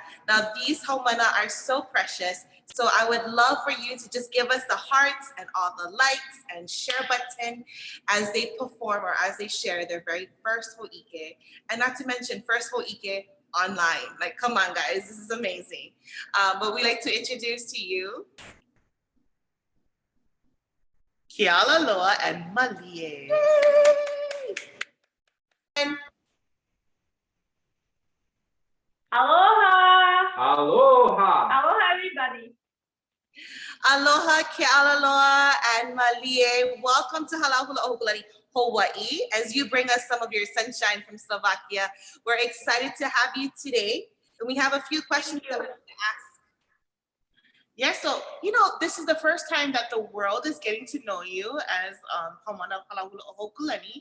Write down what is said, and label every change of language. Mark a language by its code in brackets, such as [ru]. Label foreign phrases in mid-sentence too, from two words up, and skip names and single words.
[en] Now, these haumana are so precious. So I would love for you to just give us the hearts and all the likes and share button as they perform or as they share their very first Hō'ike. And not to mention first Hō'ike online. Like, come on, guys, this is amazing. But we like to introduce to you Kealaloa and Malie. And Aloha! Aloha! Aloha, everybody! Aloha, Kealaloa, and Malie. Welcome to Halau Hula o Hokulani, Hawaii. As you bring us some of your sunshine from Slovakia, we're excited to have you today. And we have a few questions that we want to ask. Yes, so, this is the first time that the world is getting to know you as Haumana of Halau Hula o Hokulani.